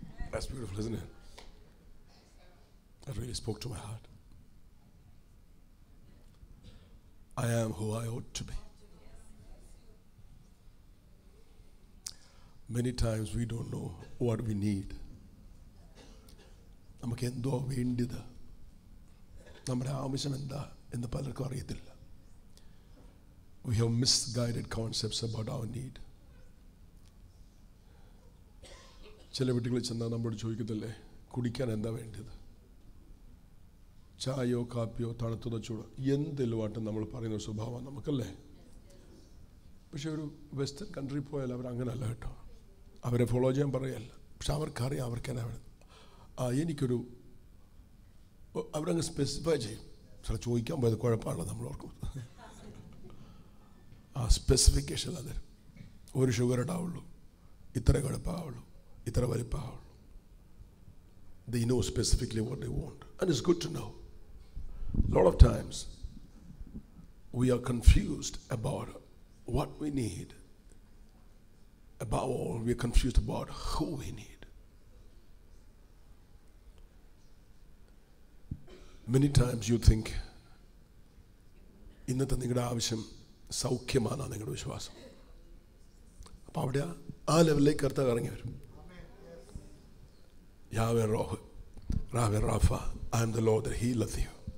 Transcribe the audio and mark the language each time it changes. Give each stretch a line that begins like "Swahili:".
English: That's beautiful, isn't it? That really spoke to my heart. I am who I ought to be. Many times we don't know what we need.
Malayalam: നമുക്ക് എന്തോ വേണ്ടത്, നമ്മുടെ ആവശ്യം എന്താ എന്ന് പലർക്കും അറിയത്തില്ല.
English: We have misguided concepts about our need.
Malayalam: ചില വീട്ടുകളിൽ ചെന്നാൽ നമ്മളോട് ചോദിക്കത്തില്ലേ, കുടിക്കാൻ എന്താ വേണ്ടത്? ചായയോ കാപ്പിയോ തണുത്തതോ ചൂടോ എന്തെല്ലുമായിട്ട് നമ്മൾ പറയുന്ന ഒരു സ്വഭാവം നമുക്കല്ലേ. പക്ഷെ ഒരു വെസ്റ്റേൺ കൺട്രി പോയാൽ അവർ അങ്ങനെയല്ല കേട്ടോ. അവരെ ഫോളോ ചെയ്യാൻ പറയല്ല. പക്ഷെ അവർക്കറിയാം അവർക്ക് എന്നാ വേണം. എനിക്കൊരു അവരങ്ങ് സ്പെസിഫൈ ചെയ്യും. ചില ചോദിക്കാൻ പോയത് കുഴപ്പമാണല്ലോ നമ്മൾ ഓർക്കും. സ്പെസിഫിക്കേഷൻ അത് ഒരു ഷുഗർ ഇടാവുള്ളൂ, ഇത്ര കുഴപ്പമാവുള്ളൂ, ഇത്ര വലിപ്പമാവുള്ളൂ.
English: They know specifically what they want, and it's good to know. A lot of times we are confused about what we need. Above all, we are confused about who we need. Many times you think
Malayalam: ഇന്നത്തെ നിങ്ങളുടെ ആവശ്യം സൗഖ്യമാണ് നിങ്ങളുടെ വിശ്വാസം. അപ്പം അവിടെ ആ ലെവലിലേക്ക് കർത്താവ് ഇറങ്ങി വരും.
Hebrew: യാവേ റോഹ് റാവേ റാഫ,
English: I am the Lord that healeth you.